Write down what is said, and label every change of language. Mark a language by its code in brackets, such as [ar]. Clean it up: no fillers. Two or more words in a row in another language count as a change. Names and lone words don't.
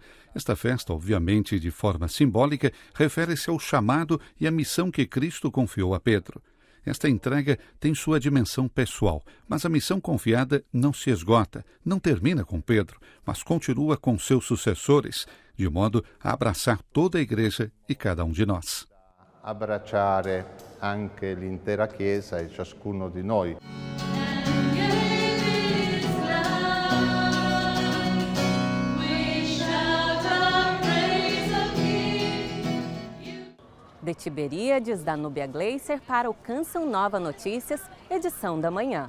[pt] Esta festa, obviamente de forma simbólica, refere-se ao chamado e à missão que Cristo confiou a Pedro. Esta entrega tem sua dimensão pessoal, mas a missão confiada não se esgota, não termina com Pedro, mas continua com seus sucessores, de modo a abraçar toda a Igreja e cada um de nós. [it] Abbracciare anche l'intera Chiesa e ciascuno di noi. [pt] De Tiberíades, Danúbia Gleiser para o Canção Nova Notícias, edição da manhã.